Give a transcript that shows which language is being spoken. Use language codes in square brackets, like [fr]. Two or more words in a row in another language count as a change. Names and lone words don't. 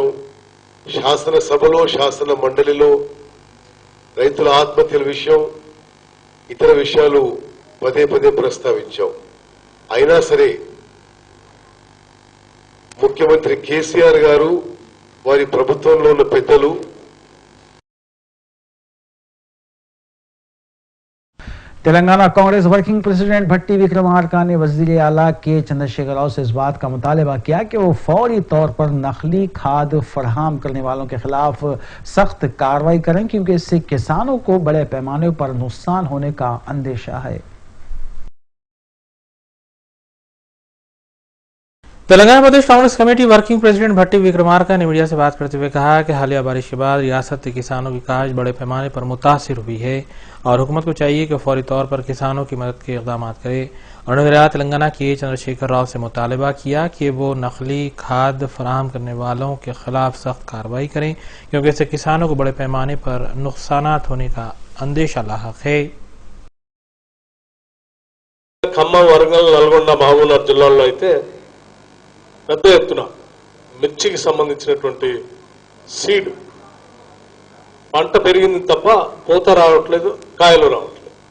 [te] శాసనసభలో శాసన మండలిలో రైతుల ఆత్మహత్యల విషయం ఇతర విషయాలు పదే పదే ప్రస్తావించాం। అయినా సరే ముఖ్యమంత్రి కేసీఆర్ గారు వారి ప్రభుత్వంలో ఉన్న పెద్దలు [ur] تلنگانہ کانگریس [en] working president [ur] بھٹی وکرمارکا نے وزیر اعلیٰ کے چندر شیکھر راؤ سے اس بات کا مطالبہ کیا کہ وہ فوری طور پر نقلی کھاد فراہم کرنے والوں کے خلاف سخت کارروائی کریں، کیونکہ اس سے کسانوں کو بڑے پیمانے پر نقصان ہونے کا اندیشہ ہے۔ تلنگانہ پردیش کانگریس کمیٹی [en] working president [ur] بھٹی وکرمارکا نے میڈیا سے بات کرتے ہوئے کہا کہ حالیہ بارش کے بعد ریاست کے کسانوں کی کاشت بڑے پیمانے پر متاثر ہوئی ہے اور حکومت کو چاہیے کہ فوری طور پر کسانوں کی مدد کے اقدام کرے. انہوں نے تلنگانہ کے چندرشیکھر راؤ سے مطالبہ کیا کہ وہ نقلی کھاد فراہم کرنے والوں کے خلاف سخت کارروائی کریں، کیونکہ اس سے کسانوں کو بڑے پیمانے پر نقصانات ہونے کا اندیشہ لاحق ہے. [te] ఖమ్మం, వరంగల్, నల్గొండ, మహబూబ్నగర్ జిల్లాల్లో అయితే పెద్ద ఎత్తున మిర్చికి సంబంధించినటువంటి సీడ్ పంట పెరిగింది తప్ప పూత రావట్లేదు, కాయలు రావట్లేదు.